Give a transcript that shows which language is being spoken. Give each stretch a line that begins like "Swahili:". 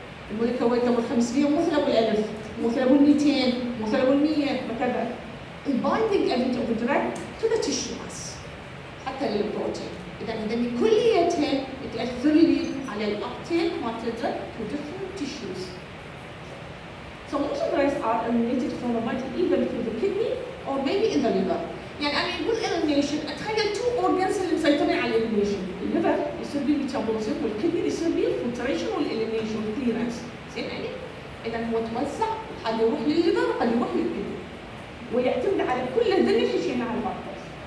Arabic: الموليكيولر ويت ابو 500 مو مثل ابو 1000 مو مثل ابو 200 مو مثل ابو 100 وكذا.
English: البايندينج ability of الدراج to the tissue mass
Arabic: حتى للبروتين. اذا كليتين تاثر لي على الابتيك مالت الدراج
English: to different tissues. So most of drugs are eliminated from the body either through the kidney or maybe in the liver.
Arabic: يعني انا اقول elimination اتخيل
English: two organs
Arabic: اللي مسيطرين على elimination. الليفر يصير بيه metabolism والكدني يصير بيه filtration والelimination والclearance. زين يعني؟ اذا هو توزع قد يروح للليفر وقد يروح للكدني. ويعتمد على كل هذول اللي حكينا على البارتس.